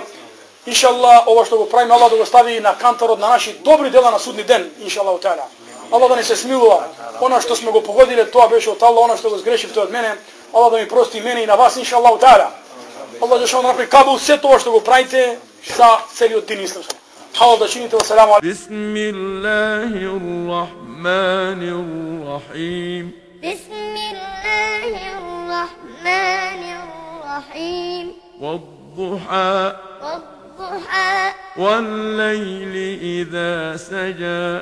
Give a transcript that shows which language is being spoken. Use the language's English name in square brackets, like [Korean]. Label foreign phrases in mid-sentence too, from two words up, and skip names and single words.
[Macedonian] Иншаллах ова што го правиме Аллах да го стави на кантарот на наши добри дела на судни ден [Arabic] إن شاء الله تعالى. [Macedonian] Аллах да не се смилува. Она што сме го погодиле, тоа беше од Аллах, она што го сгрешив, тоа од мене. Аллах да ми прости мене и на вас [Arabic] إن شاء الله تعالى. [Macedonian] Аллах да направи кабул се тоа што го правите за целиот дин исламски. Аллах да чините. [Arabic] والسلام عليكم. بسم الله الرحمن الرحيم. بسم الله الرحمن الرحيم. والضحى والضحى والليل إذا سجى